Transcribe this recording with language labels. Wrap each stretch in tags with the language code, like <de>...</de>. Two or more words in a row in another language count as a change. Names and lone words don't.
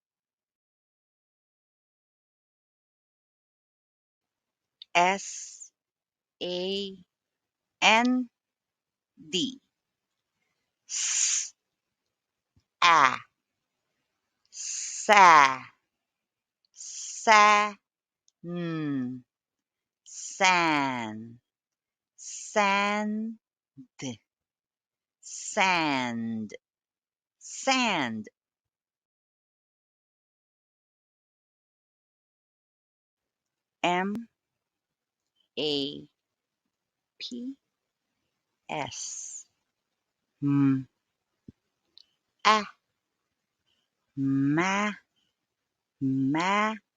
<en>S A N D s a sa sa san sand sand sand M A P S a ma ma</en>